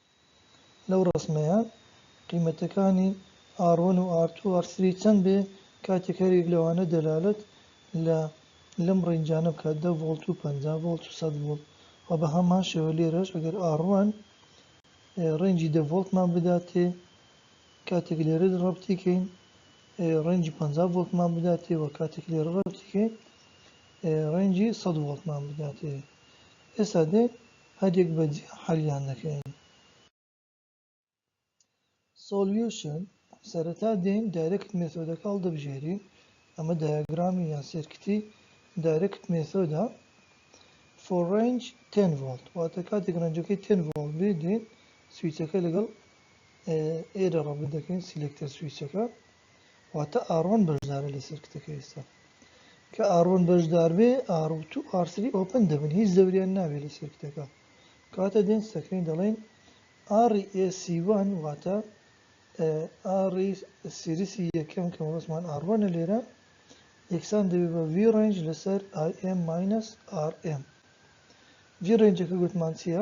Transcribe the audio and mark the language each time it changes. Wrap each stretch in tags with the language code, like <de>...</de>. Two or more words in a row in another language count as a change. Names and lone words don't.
<ckb>ڕسمە لەو ڕسمەیە قیمەتەکانی R1 و R2 و R3 چەند بێ کاتێک هەرێک لەوانە دەلالەت لەم ڕێنجانە بکات 10 ڤۆڵت و 50 ڤۆڵت و 100 ڤۆڵت و بە هەمان شێوە لێرەش ئەگەر R1 ڕێنجی 10 ڤۆڵتمان بداتێ کاتێک لێرە ڕەبتیکەین ڕێنجی 50 ڤۆڵتمان بداتێ و کاتێک لێرە ڕەبتیکەین ڕێنجی 100 ڤۆڵتمان بداتێ. ئێستا دێ هەرێک بەجێ حەلیان دەکەین. Solution سەرەتا دێین</ckb> <en>direct method</en> <ckb>هەڵدەبژێرین ئەمە دایاگرامی یان سێرکتی</ckb> <en>direct method for range 10 volt</en> <ckb>واتە کاتێک ڕێنجەکەی 10 volt بێ دێن سویچەکە لەگەڵ ئێرە ڕەبط دەکەین</ckb> <en>selector switch</en> <ckb>واتە R1 بەشدارە لە سێرکتەکە ئێستا کە R1 بەشدار بێ R2 R3 ئۆپن دەبن هیچ دەوریان نابێت لە سێرکتەکە کاتە دێن سەکەین دەڵێن REC1 واتە</ckb> <en>R series</en> <ckb>یەکەم کە وەسمان R1 لێرە یەکسان دەبێت بە</ckb> <en>V range</en> <ckb>لەسەر</ckb> <en>IM minus RM V rangeەکە</en> <ckb>گوتمان چییە؟</ckb>